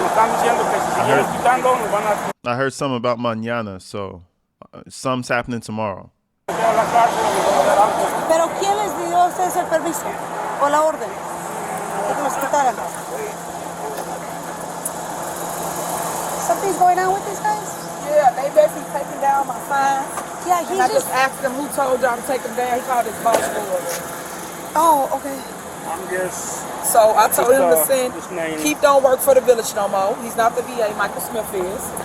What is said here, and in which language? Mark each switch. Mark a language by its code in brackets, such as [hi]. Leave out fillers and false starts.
[es] Nos están diciendo que si seguimos quitando nos van a. [en] I heard something about mañana, so something's happening tomorrow. [es] Meter a la cárcel o nos van a dar algo. Pero ¿quién les dio a ustedes el permiso o la orden de que nos quitaran? [en] Something's going on with these guys? Yeah, they basically taking down my signs. Yeah, And I just asked him who told y'all to take them down. He called his boss for it. Oh, okay. I'm just. So I told him to Just send, name. Keith don't work for the village no more. He's not the VA, Michael Smith is.